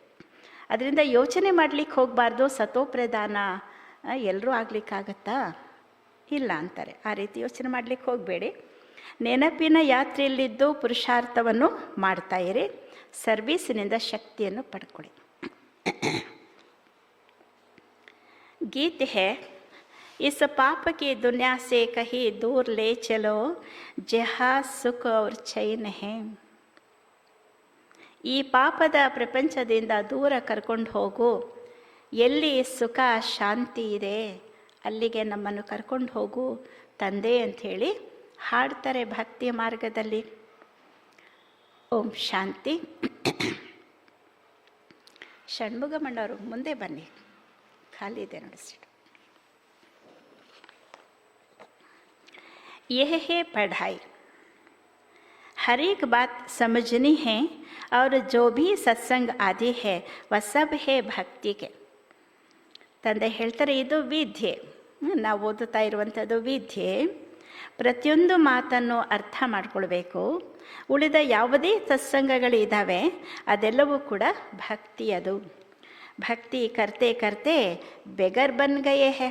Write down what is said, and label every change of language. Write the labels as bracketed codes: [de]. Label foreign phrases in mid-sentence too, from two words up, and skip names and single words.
[kn] ಅದರಿಂದ ಯೋಚನೆ ಮಾಡಲಿಕ್ಕೆ ಹೋಗಬಾರ್ದು, ಸತೋ ಪ್ರಧಾನ ಎಲ್ಲರೂ ಆಗಲಿಕ್ಕಾಗತ್ತಾ? ಇಲ್ಲ ಅಂತಾರೆ. ಆ ರೀತಿ ಯೋಚನೆ ಮಾಡಲಿಕ್ಕೆ ಹೋಗಬೇಡಿ. ನೆನಪಿನ ಯಾತ್ರೆಯಲ್ಲಿದ್ದು ಪುರುಷಾರ್ಥವನ್ನು ಮಾಡ್ತಾ ಇರಿ. ಸರ್ವೀಸಿನಿಂದ ಶಕ್ತಿಯನ್ನು ಪಡ್ಕೊಳ್ಳಿ. ಗೀತೆ ಹೇ, [hi] इस पाप की दुनिया से कहीं दूर ले चलो, जहाँ सुख और चैन है. [kn] ಈ ಪಾಪದ ಪ್ರಪಂಚದಿಂದ ದೂರ ಕರ್ಕೊಂಡು ಹೋಗು, ಎಲ್ಲಿ ಸುಖ ಶಾಂತಿ ಇದೆ ಅಲ್ಲಿಗೆ ನಮ್ಮನ್ನು ಕರ್ಕೊಂಡು ಹೋಗು ತಂದೆ ಅಂಥೇಳಿ ಹಾಡ್ತಾರೆ ಭಕ್ತಿ ಮಾರ್ಗದಲ್ಲಿ. ಓಂ ಶಾಂತಿ. ಷಣ್ಮುಗಮಣ್ಣವರು ಮುಂದೆ ಬನ್ನಿ, ಖಾಲಿ ಇದೆ ನಡೆಸಿಟ್ಟು. [hi] यह है पढ़ाई. हर एक बात समझनी है और जो भी सत्संग आदि है वह सब है भक्ति के. [kn] ತಂದೆ ಹೇಳ್ತಾರೆ, ಇದು ವಿದ್ಯೆ. ನಾವು ಓದುತ್ತಾ ಇರುವಂಥದ್ದು ವಿದ್ಯೆ. ಪ್ರತಿಯೊಂದು ಮಾತನ್ನು ಅರ್ಥ ಮಾಡಿಕೊಳ್ಬೇಕು. ಉಳಿದ ಯಾವುದೇ ಸತ್ಸಂಗಗಳಿದ್ದಾವೆ ಅದೆಲ್ಲವೂ ಕೂಡ ಭಕ್ತಿ. [hi] ಅದು भक्ति करते करते बेगर बन गए हैं.